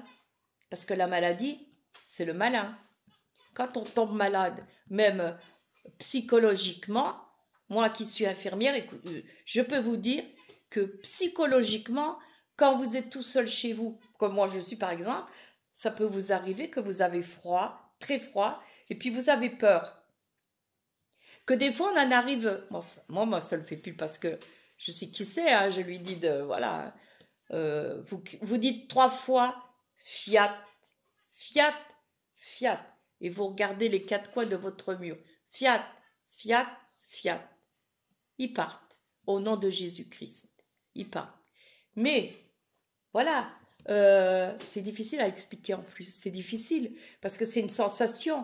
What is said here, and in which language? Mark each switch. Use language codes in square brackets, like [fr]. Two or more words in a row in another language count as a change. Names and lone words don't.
[fr] Parce que la maladie, c'est le malin. Quand on tombe malade, même psychologiquement, moi qui suis infirmière, je peux vous dire que psychologiquement, quand vous êtes tout seul chez vous, comme moi je suis par exemple, ça peut vous arriver que vous avez froid, très froid, et puis vous avez peur. Que des fois on en arrive, moi ça le fait plus parce que je sais qui c'est, hein, je lui dis voilà, vous dites 3 fois [la] fiat, fiat, fiat, [fr] et vous regardez les 4 coins de votre mur, [la] fiat, fiat, fiat. [fr] Ils partent au nom de Jésus-Christ. Ils partent. Mais voilà, c'est difficile à expliquer en plus. C'est difficile parce que c'est une sensation.